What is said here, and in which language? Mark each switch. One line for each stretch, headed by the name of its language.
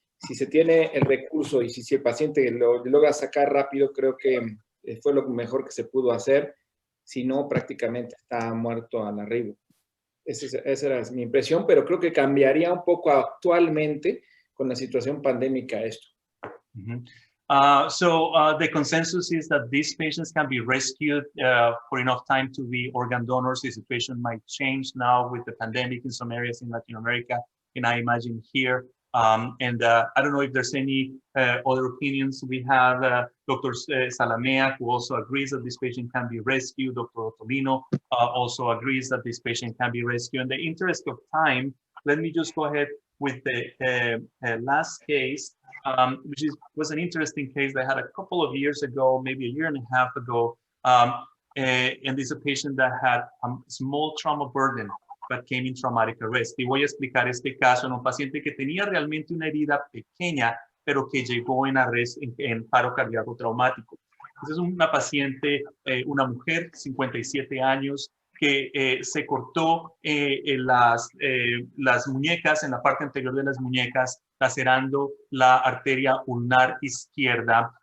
Spanish: Si se tiene el recurso y si el paciente lo logra sacar rápido, creo que fue lo mejor que se pudo hacer. Si no, prácticamente está muerto al arribo. Esa era mi impresión, pero creo que cambiaría un poco actualmente con la situación pandémica esto.
English: The consensus is that these patients can be rescued for enough time to be organ donors. The situation might change now with the pandemic in some areas in Latin America, and I imagine here. I don't know if there's any other opinions. We have Dr. Salamea, who also agrees that this patient can be rescued. Dr. Ottolino also agrees that this patient can be rescued. In the interest of time, let me just go ahead with the last case, which was an interesting case that I had a couple of years ago, maybe a year and a half ago. And this is a patient that had a small trauma burden that came in traumatic arrest.
Spanish: Y voy a explicar este caso en un paciente que tenía realmente una herida pequeña, pero que llegó en arrest, en paro cardíaco traumático. Entonces, una paciente, una mujer, 57 años, que se cortó las muñecas, en la parte anterior de las muñecas, lacerando la arteria ulnar izquierda.